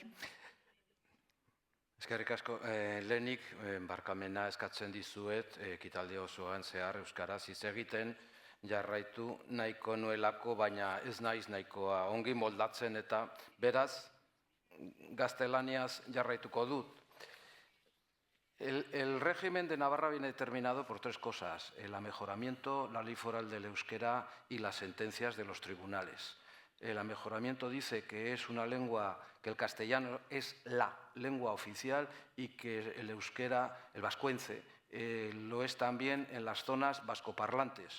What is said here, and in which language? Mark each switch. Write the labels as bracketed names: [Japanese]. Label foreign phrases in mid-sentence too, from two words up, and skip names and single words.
[Basque] Eskerrik asko, lehenik barkamena eskatzen dizuet, ekitaldi osoan zehar euskaraz hitz egiten jarraitu nahiko nuelako, baina ez naiz nahikoa ongi moldatzen eta beraz gaztelaniaz jarraituko dut. [Spanish] El régimen de Navarra viene determinado por tres cosas: el amejoramiento, la ley foral del euskera y las sentencias de los tribunales. El amejoramiento dice que es una lengua, que el castellano es la lengua oficial y que el euskera, el vascuence, lo es también en las zonas vascoparlantes.